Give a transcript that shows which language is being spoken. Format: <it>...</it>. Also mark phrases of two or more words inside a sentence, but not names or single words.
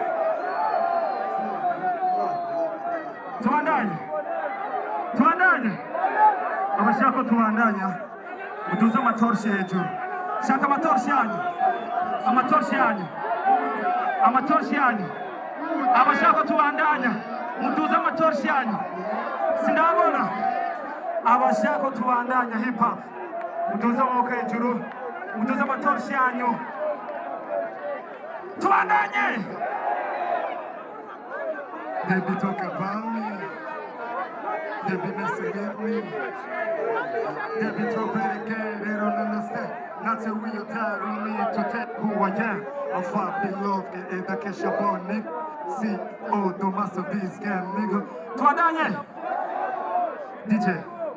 <rn>tubandanye abashaka tubandanya mutuza amatorshi hejuru shaka amatorshi yanyu abashaka tubandanya mutuza amatorshi yanyu sindabona abashaka tubandanya hip hop mutuza amaboko hejuru mutuza amatorshi yanyu tubandanye.</rn> <en>They be talking about me, they be messing with me, they be talking again, they don't understand. Not till we are tired of me to take who I am. I'm Fabilo, and the Keshaboy, nigga. See, oh, the master beast gang, nigga.</en> <rn>Tubandanye DJ.</rn>